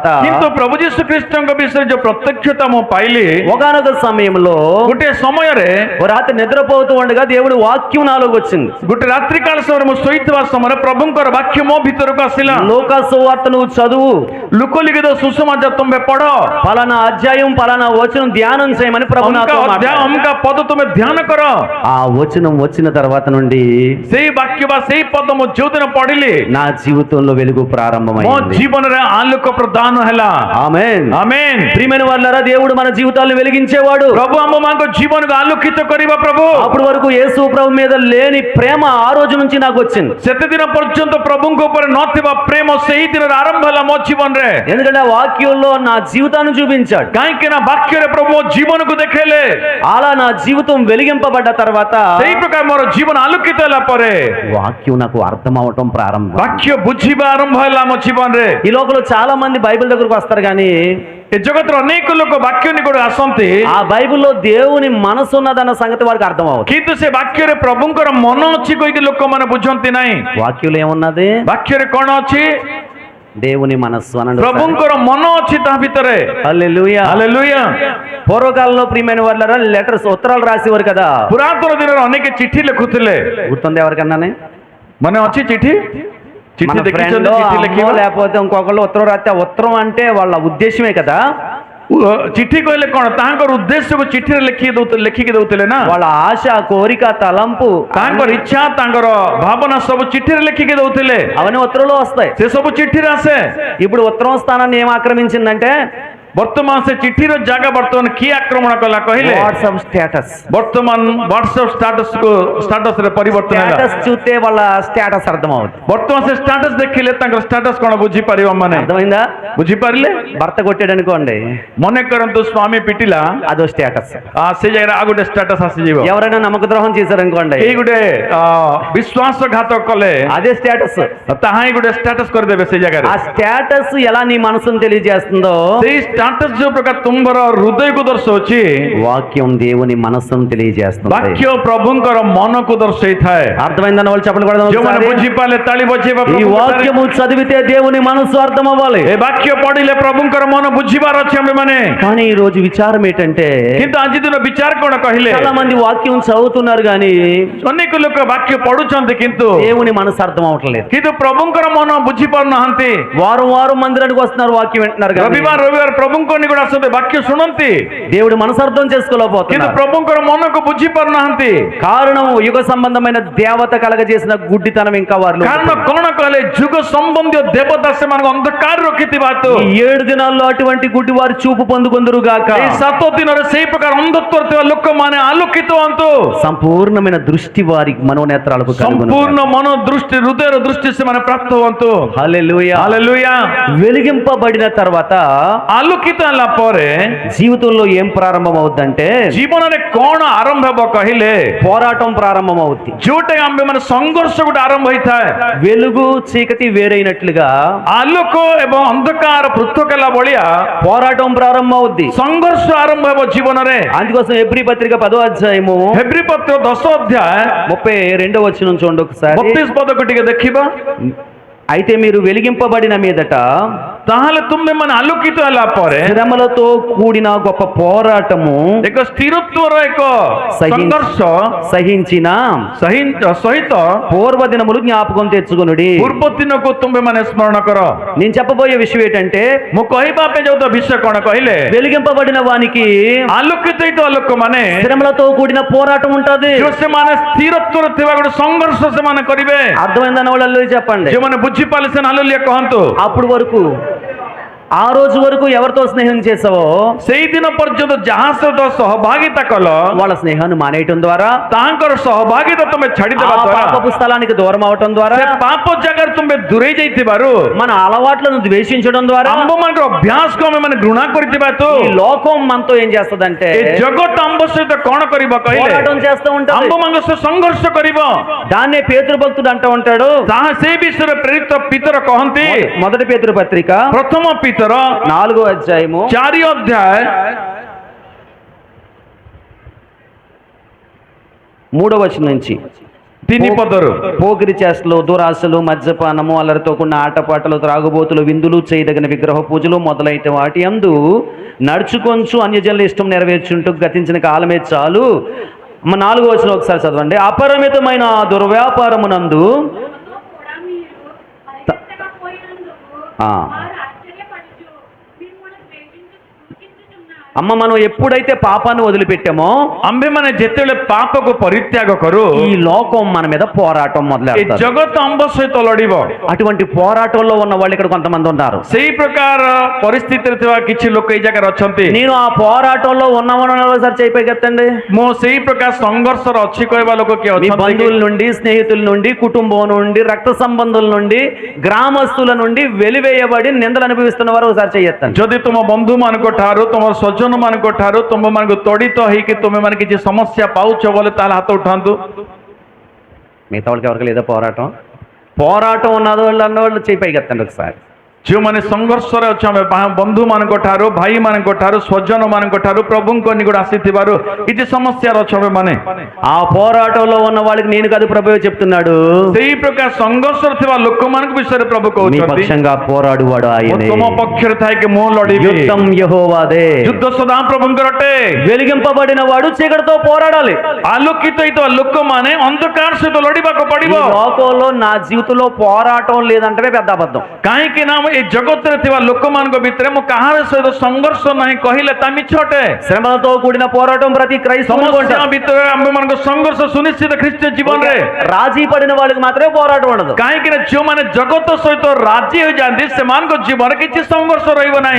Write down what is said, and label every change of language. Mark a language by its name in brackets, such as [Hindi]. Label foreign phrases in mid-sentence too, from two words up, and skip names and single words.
[Odia] କିନ୍ତୁ ପ୍ରଭୁ ଯୀଶୁ ଖ୍ରୀଷ୍ଟଙ୍କ ବିଷୟରେ ଯୋଉ ପ୍ରତ୍ୟକ୍ଷତା ମୁଁ ପାଇଲି, [Telugu] ఒకానొక సమయంలో [Odia] ଗୋଟିଏ ସମୟରେ [Telugu] ఓ రాత్రి నిద్రపోతూ ఉండగా దేవుడి వాక్యం నాలోకి వచ్చింది। [Odia] ଗୋଟେ ରାତ୍ରି କାଳ ସମୟରେ ମୁଁ ଶୋଇଥିବା ସମୟରେ ପ୍ରଭୁଙ୍କର ବାକ୍ୟ ମୋ ଭିତରକୁ ଆସିଲା। [Telugu] లోకా సువార్త నువ్వు చదువు, [Odia] ଲୋକଲିଖିତ ସୁସମାଚାର ତୁମେ ପଢ, [Telugu] పలానా అధ్యాయం పలానా వచనం ధ్యానం చేయమని ప్రభు [Odia] ଅମକା [Telugu] నాతో [Odia] ଅଧ୍ୟାୟ [Telugu] మాట్లాడాడు। [Odia] ଅମକା ପଦ ତୁମେ ଧ୍ୟାନ କର। [Telugu] ఆ వచనం వచ్చిన తర్వాత నుండి [Odia] ସେଇ ବାକ୍ୟ ବା ସେଇ ପଦ ମୁଁ ଯୋଉଦିନ ପଢିଲି, [Telugu] నా జీవితంలో వెలుగు [Odia] ମୋ [Telugu] ప్రారంభమైంది। [Odia] ଜୀବନରେ ଆଲୋକ ପ୍ରଦାନ ହେଲା। [Telugu] ఆమేన్। [Odia] ଆମେନ୍। [Telugu] ప్రియమైన వాళ్ళరా, దేవుడు మన జీవితాలను వెలిగించేవాడు। [Odia] ପ୍ରଭୁ ଆମ୍ଭମାନଙ୍କ ଜୀବନକୁ ଆଲୋକିତ କରିବା ପ୍ରଭୁ। [Telugu] అప్పటి వరకు యేసు ప్రభు మీద లేని ప్రేమ ఆ రోజు నుంచి నాకు వచ్చింది। [Odia] ସେତେ ଦିନ ପର୍ଯ୍ୟନ୍ତ ପ୍ରଭୁଙ୍କ ଉପରେ ନଥିବା ପ୍ରେମ ସେହି ଦିନରେ ଆରମ୍ଭ ହେଲା ମୋ ଜୀବନରେ। [Telugu] ఎందుకంటే ఆ వాక్యంలో నా జీవితాన్ని చూపించాడు। [Odia] କାହିଁକି ନା ବାକ୍ୟରେ ପ୍ରଭୁ ମୋ ଜୀବନକୁ ଦେଖେଇଲେ। [Telugu] అలా నా జీవితం వెలిగింపబడ్డ తర్వాత [Odia] ସେଇ ପ୍ରକାର ମୋର ଜୀବନ ଆଲୋକିତ ହେଲା ପରେ [Telugu] వాక్యం నాకు అర్థం అవటం ప్రారంభం। [Odia] ବାକ୍ୟ ବୁଝିବା ଆରମ୍ଭ ହେଲା ମୋ ଜୀବନରେ। [Telugu] ఈ లోకంలో చాలా మంది బైబిల్ దగ్గరకు వస్తారు కానీ [Odia] ଏ ଜଗତର ଅନେକ ଲୋକ ବାକ୍ୟ ନିକଟକୁ ଆସନ୍ତି, [Telugu] ఆ బైబిల్లో దేవుని మనసు ఉన్నదన్న సంగతి వారికి అర్థం అవుతుంది। [Odia] କିନ୍ତୁ ସେ ବାକ୍ୟରେ ପ୍ରଭୁଙ୍କର ମନ ଅଛି କହିକି ଲୋକମାନେ ବୁଝନ୍ତି ନାହିଁ। [Telugu] వాక్యంలో ఏమున్నది? [Odia] ବାକ୍ୟରେ କଣ ଅଛି? [Telugu] దేవుని మనస్సు అనండి। [Odia] ପ୍ରଭୁଙ୍କର ମନ ଅଛି ତା ଭିତରେ। [Telugu] హల్లెలూయా। [Odia] ହାଲେଲୁୟା। [Telugu] పూర్వకాలంలో ప్రియమైన వాళ్ళరా లెటర్స్ ఉత్తరాలు రాసేవారు కదా। [Odia] ପୁରାତନ ଦିନରେ ଅନେକ ଚିଠି ଲେଖୁଥିଲେ। [Telugu] గుర్తుంది ఎవరికన్నానే? [Odia] ମନେ ଅଛି ଚିଠି? ଚିଠି [Telugu] మన [Odia] ଦେଖିଛନ୍ତି? [Telugu] ఫ్రెండ్ [Odia] ଚିଠି ଲେଖିବା [Telugu] లేకపోతే ఇంకొకళ్ళు ఉత్తరం రాస్తే ఆ ఉత్తరం అంటే వాళ్ళ ఉద్దేశమే కదా। [Odia] ଚିଠି କହିଲେ କଣ? ତାଙ୍କର ଉଦ୍ଦେଶ୍ୟକୁ ଚିଠିରେ ଲେଖିକି ଦଉଥିଲେ ନା। [Telugu] వాళ్ళ ఆశ, కోరిక, తలంపు, [Odia] ତାଙ୍କର ଇଚ୍ଛା, ତାଙ୍କର ଭାବନା ସବୁ ଚିଠିରେ ଲେଖିକି ଦଉଥିଲେ। [Telugu] అవన్నీ ఉత్తరంలో వస్తాయి। [Odia] ସେ ସବୁ ଚିଠିରେ ଆସେ। [Telugu] ఇప్పుడు ఉత్తరం స్థానాన్ని ఏం ఆక్రమించిందంటే [Odia] ବର୍ତ୍ତମାନ ସେ ଚିଠିର ଜାଗା ବର୍ତ୍ତମାନ କିଏ ଆକ୍ରମଣ କଲା କହିଲେ? [Telugu] వాట్సాప్ స్టేటస్। [Odia] ବର୍ତ୍ତମାନ ହ୍ୱାଟ୍ସଆପ୍ ଷ୍ଟାଟସରେ ପରିବର୍ତ୍ତନ ହେଲା। స్టేటస్ చూస్తే వాళ్ళ స్టేటస్ అర్థం అవుతుంది। ବର୍ତ୍ତମାନ ସେ ଷ୍ଟାଟସ ଦେଖିଲେ ତାଙ୍କର ଷ୍ଟାଟସ କଣ ବୁଝିପାରିବ? ମାନେ [Telugu] అర్థమైందా? [Odia] ବୁଝିପାରିଲେ? [Telugu] భర్త కొట్టాడు అనుకోండి, [Odia] ମନେ କରନ୍ତୁ ସ୍ୱାମୀ ପିଟିଲା, [Telugu] అదో స్టేటస్। [Odia] ସେ ଜାଗାରେ ଆଉ ଗୋଟେ ଷ୍ଟାଟସ ଆସିଯିବ। [Telugu] ఎవరైనా నమ్మక ద్రోహం చేశారనుకోండి, [Odia] ଏଇ ଗୋଟେ ବିଶ୍ୱାସଘାତ କଲେ [Telugu] అదే స్టేటస్। [Odia] ତାହା ହିଁ ଗୋଟେ ଷ୍ଟାଟସ କରିଦେବେ ସେ ଜାଗାରେ। [Telugu] ఆ స్టేటస్ ఎలా నీ మనసును తెలియజేస్తుందో [Odia] ସେଇ ଷ୍ଟାଟସ ଯୋଉ ପ୍ରକାର ତୁମର ହୃଦୟକୁ ଦର୍ଶଉଛି, [Telugu] వాక్యం దేవుని మనస్సును తెలియజేస్తుంది। [Odia] ବାକ୍ୟ ପ୍ରଭୁଙ୍କର ମନକୁ ଦର୍ଶେଇଥାଏ। [Telugu] అర్థమైందన్న వాళ్ళు చెప్పలు [Odia] ଯୋଉମାନେ [Telugu] కొడదాం। [Odia] ବୁଝିପାରିଲେ ତାଳି ବଜେଇବା। [Telugu] ఈ వాక్యము చదివితే దేవుని మనస్సు అర్థం అవ్వాలి। [Odia] ଏ ବାକ୍ୟ ପଢିଲେ ପ୍ରଭୁଙ୍କର ମନ ବୁଝିବାର ଅଛି ଆମେମାନେ। [Telugu] కానీ ఈ రోజు విచారం ఏంటంటే [Odia] କିନ୍ତୁ ଆଜି ଦିନ ବିଚାର କଣ କହିଲେ? [Telugu] చాలా మంది వాక్యం చదువుతున్నారు కానీ [Odia] ଅନେକ ଲୋକ ବାକ୍ୟ ପଢୁଛନ୍ତି କିନ୍ତୁ [Telugu] దేవుని మనసు అర్థం అవట్లేదు। [Odia] ପ୍ରଭୁଙ୍କର ମନ ବୁଝି ପାରୁନାହାନ୍ତି। [Telugu] వారం వారం మందిరానికి వస్తున్నారు, వాక్యం వింటున్నారు కానీ [Odia] ରବିବାର ପ୍ରଭୁଙ୍କ ନିକଟ ଆସନ୍ତି ବାକ୍ୟ ଶୁଣନ୍ତି [Telugu] దేవుడు మనసు అర్థం [Odia] କିନ୍ତୁ [Telugu] చేసుకోలేకపోతున్నారు. [Odia] ପ୍ରଭୁଙ୍କର ମନକୁ ବୁଝି ପାରୁନାହାନ୍ତି। [Telugu] కారణం యుగ సంబంధమైన దేవత కలగజేసిన గుడ్డితనం ఇంకా వారిలో [Odia] କାରଣ କଣ କହିଲେ ଯୁଗ ସମ୍ବନ୍ଧୀୟ ଦେବତା ସେମାନଙ୍କୁ ଅନ୍ଧକାର ରଖିଥିବା ହେତୁ [Telugu] ఈ 7 దినాల్లో అటువంటి గుడ్డి వారు చూపు పొందుకొందురు గాక. [Odia] ଏଇ 7 ଦିନରେ ସେଇ ପ୍ରକାର ଅନ୍ଧତ୍ୱରେ ଥିବା ଲୋକମାନେ ଆଲୋକିତ ହୁଅନ୍ତୁ। [Telugu] సంపూర్ణమైన దృష్టి వారి మనోనేత్రాలకు కలుగును. [Odia] ସମ୍ପୂର୍ଣ୍ଣ ମନ ଦୃଷ୍ଟି ହୃଦୟର ଦୃଷ୍ଟି ସେମାନେ ପ୍ରାପ୍ତ ହୁଅନ୍ତୁ। [Telugu] హల్లెలూయా. [Odia] ହାଲେଲୁୟା। [Telugu] వెలిగింపబడిన తర్వాత [Odia] ଆଲୋକିତ ହେଲା ପରେ [Telugu] జీవితంలో ఏం ప్రారంభం అవుద్దంటే [Odia] ଜୀବନରେ କଣ ଆରମ୍ଭ ହେବ କହିଲେ [Telugu] పోరాటం ప్రారంభం అవుద్ది. [Odia] ଯୋଉଟା ଆମେ ମାନେ ସଂଘର୍ଷ ଗୋଟେ ଆରମ୍ଭ ହେଇଥାଏ। [Telugu] వెలుగు చీకటి వేరైనట్లుగా [Odia] ଆଲୋକ ଏବଂ ଅନ୍ଧକାର ପୃଥକ ହେଲା ଭଳିଆ [Telugu] పోరాటం ప్రారంభం అవుద్ది. [Odia] ସଂଘର୍ଷ ଆରମ୍ଭ ହେବ ଜୀବନରେ। [Telugu] అందుకోసం ఎబ్రీ పత్రిక 10వ అధ్యాయము [Odia] ଫେବ୍ରି ପତ୍ର 10 ଅଧ୍ୟାୟ [Telugu] 32వ వచనం చూడండి ఒకసారి. [Odia] 32 ପଦକୁ ଟିକେ ଦେଖିବା। [Telugu] అయితే మీరు వెలిగింపబడిన మీదట [Odia] ତାହେଲେ ତୁମେ ମାନେ ଆଲୋକିତ ହେଲା ପରେ [Telugu] శ్రమలతో కూడిన గొప్ప పోరాటము [Odia] ଏକ ସ୍ଥିରତ୍ୱର ଏକ ସଂଘର୍ଷ [Telugu] సహించిన [Odia] ସହିତ [Telugu] పూర్వ దినములు జ్ఞాపకం తెచ్చుకొనుడి. [Odia] ପୂର୍ବ ଦିନକୁ ତୁମେ ମାନେ ସ୍ମରଣ କର। [Telugu] నేను చెప్పబోయే విషయం ఏంటంటే [Odia] ମୁଁ କହିବା ପାଇଁ ଯାଉଥିବା ବିଷୟ କଣ କହିଲେ [Telugu] వెలిగింపబడిన వానికి [Odia] ଆଲୋକିତ ହେଇଥିବା ଲୋକମାନେ [Telugu] శ్రమలతో కూడిన పోరాటం ఉంటది. [Odia] ସେମାନେ ସ୍ଥିରତ୍ୱରେ ଥିବା ଗୋଟେ ସଂଘର୍ଷ ସେମାନେ କରିବେ। [Telugu] అర్థమైందన్న వాళ్ళు చెప్పండి. [Odia] ଯେଉଁମାନେ ବୁଝିପାରିଲେ ସେମାନେ ହାଲେଲୁୟା କହନ୍ତୁ। [Telugu] అప్పుడు వరకు ఆ రోజు వరకు ఎవరితో స్నేహం చేసావో [Odia] ସେଇଦିନ ପର୍ଯ୍ୟନ୍ତ ଯାହା ସହିତ ସହଭାଗିତା କଲ [Telugu] వాళ్ళ స్నేహాన్ని మానేయటం ద్వారా, [Odia] ତାଙ୍କର ସହଭାଗିତା ତୁମେ [Telugu] ఆ [Odia] ଛାଡ଼ିଦେବା ଦ୍ୱାରା, [Telugu] పాపపు స్థలానికి దూరం అవటం ద్వారా, [Odia] ସେ ପାପ ଜାଗାରେ ତୁମେ ଦୂରେଇ ଯାଇଥିବାରୁ, [Telugu] మన అలవాట్లను ద్వేషించడం ద్వారా [Odia] ଆମ୍ଭମାନଙ୍କର ଅଭ୍ୟାସକୁ ଆମେ ମାନେ ଘୃଣା କରିଥିବା ହେତୁ [Telugu] ఈ లోకం మనతో ఏం చేస్తదంటే [Odia] ଏ ଜଗତ ଆମ୍ଭ ସହିତ କଣ କରିବ କହିଲେ [Telugu] పోరాటం చేస్తూ ఉంటది. [Odia] ଆମ୍ଭମାନଙ୍କ ସହ ସଂଘର୍ଷ କରିବ। [Telugu] దాన్నే పేతురు భక్తుడు అంటూ ఉంటాడు. [Odia] ତାହା ସେ ବିଷୟରେ ପ୍ରେରିତ ପିତର କହନ୍ତି। [Telugu] మొదటి పేతురు పత్రిక [Odia] ପ୍ରଥମ ପିତର [Telugu] 4వ అధ్యాయము [Odia] 4 ଅଧ୍ୟାୟ [Telugu] 3వ వచనం నుంచి [Odia] 3 ପଦରୁ [Telugu] పోకిరి చేష్టలు, దురాశలు, మద్యపానము, అల్లరితో కూడిన ఆటపాటలు, త్రాగుబోతులు, విందులు, చేయదగిన విగ్రహ పూజలు మొదలైన వాటి యందు నడుచుకొంచు అన్యజనుల ఇష్టం నెరవేర్చుంటూ గతించిన కాలమే చాలు. 4వ వచనం ఒకసారి చదవండి. అపరిమితమైన దుర్వ్యాపారమునందు ఆ. అమ్మ మనం ఎప్పుడైతే పాపాన్ని వదిలిపెట్టామో [Odia] ଆମ୍ଭେମାନେ ଯେତେବେଳେ ପାପକୁ ପରିତ୍ୟାଗ କରୁ [Telugu] ఈ లోకం మన మీద పోరాటం [Odia] ଏ [Telugu] మొదలెడతారు. [Odia] ଜଗତ ଆମ୍ଭ ସହିତ ଲଢିବ। [Telugu] అటువంటి పోరాటంలో ఉన్న వాళ్ళు ఇక్కడ కొంతమంది ఉన్నారు. [Odia] ସେଇ ପ୍ରକାର ପରିସ୍ଥିତିରେ ଥିବା କିଛି ଲୋକ ଏଇ ଜାଗାରେ ଅଛନ୍ତି। [Telugu] నేను ఆ పోరాటంలో ఉన్నామని ఒకసారి చేయిపోగెత్తండి. [Odia] ମୁଁ ସେଇ ପ୍ରକାର ସଂଘର୍ଷର ଅଛି କହିବା ଲୋକ କିଏ [Telugu] మీ [Odia] ଅଛନ୍ତି? [Telugu] బంధువుల నుండి, స్నేహితుల నుండి, కుటుంబం నుండి, రక్త సంబంధుల నుండి, గ్రామస్తుల నుండి వెలివేయబడి నిందలు అనుభవిస్తున్న వారు ఒకసారి చేయెత్తండి. [Odia] ଯଦି ତୁମ ବନ୍ଧୁ ମାନଙ୍କ ଠାରୁ ତୁମ ସ୍ୱଜନ ମାନଙ୍କ ଠାରୁ ତୁମ ମାନଙ୍କୁ ତଡ଼ିତ ହେଇକି ତୁମେ ମାନେ କିଛି ସମସ୍ୟା ପାଉଛ ବୋଲେ ତାହେଲେ ହାତ ଉଠାନ୍ତୁ। [Telugu] మిగతా వాళ్ళకి ఎవరికి లేదా పోరాటం ఉన్నది వాళ్ళు అన్నవాళ్ళు చేయిపోగెత్తండి ఒకసారి. [Odia] ଯେଉଁମାନେ ସଂଘର୍ଷରେ ଅଛ ଆମେ ବନ୍ଧୁମାନଙ୍କ ଠାରୁ, ଭାଇମାନଙ୍କ ଠାରୁ, ସ୍ୱଜନ ମାନଙ୍କ ଠାରୁ ପ୍ରଭୁଙ୍କ ନିକଟ ଆସିଥିବାରୁ କିଛି ସମସ୍ୟାର ଅଛ ମାନେ [Telugu] ఆ పోరాటంలో ఉన్న వాళ్ళకి నేను కాదు ప్రభువే చెప్తున్నాడు. [Odia] ସେଇ ପ୍ରକାର ସଂଘର୍ଷରେ ଥିବା ଲୋକମାନଙ୍କ ବିଷୟରେ ପ୍ରଭୁ [Telugu] మీ [Odia] କହୁଛନ୍ତି [Telugu] పక్షంగా పోరాడువాడు ఆయనే. [Odia] ତୁମ ପକ୍ଷରେ ଥାଇକି ମୁଁ ଲଢିବି। [Telugu] యుద్ధం యెహోవాదే. [Odia] ଯୁଦ୍ଧ ସଦା ପ୍ରଭୁଙ୍କର ଅଟେ। [Telugu] వెలిగింపబడిన వాడు చీకటితో పోరాడాలి. [Odia] ଆଲୋକିତ ହେଇଥିବା ଲୋକମାନେ ଅନ୍ଧକାର ସହିତ ଲଢିବାକୁ [Telugu] ఈ [Odia] ପଡିବ। [Telugu] లోకంలో నా జీవితంలో పోరాటం లేదంటే పెద్ద అబద్ధం. [Odia] କାହିଁକି ନା ଏ ଜଗତରେ ଥିବା ଲୋକମାନଙ୍କ ଭିତରେ ମୁଁ କାହାର ସହିତ ସଂଘର୍ଷ ନାହିଁ କହିଲେ ତା ମିଛ ଅଟେ। [Telugu] శ్రమలతో కూడిన పోరాటం ప్రతి క్రైస్తవునికి [Odia] ସମସ୍ୟା [Telugu] ఉంటుంది. [Odia] ଭିତରେ ଆମମାନଙ୍କ ସଂଘର୍ଷ ସୁନିଶ୍ଚିତ ଖ୍ରୀଷ୍ଟ ଜୀବନରେ। [Telugu] రాజీ పడిన వాళ్ళకి మాత్రమే పోరాటం ఉండదు. [Odia] କାହିଁକି ନା ଯେଉଁମାନେ ଜଗତ ସହିତ ରାଜି ହୋଇଯାନ୍ତି ସେମାନଙ୍କ ଜୀବନରେ କିଛି ସଂଘର୍ଷ ରହିବ ନାହିଁ।